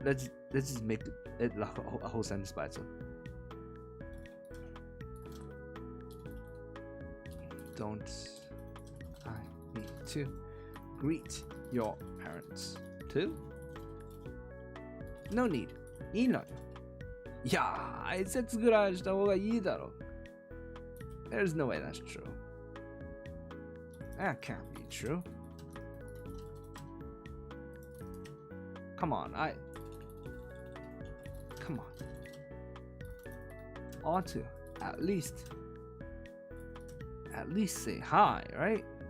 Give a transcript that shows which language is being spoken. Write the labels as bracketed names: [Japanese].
[English] Let's just make it a whole sentence by itself. Don't I need to greet your parents too? No need. [Japanese] いいのよ。いや、挨拶ぐらいした方がいいだろ。 [English] There's no way that's true. That can't be true. Come on, Come on. Ought to at least say hi, right?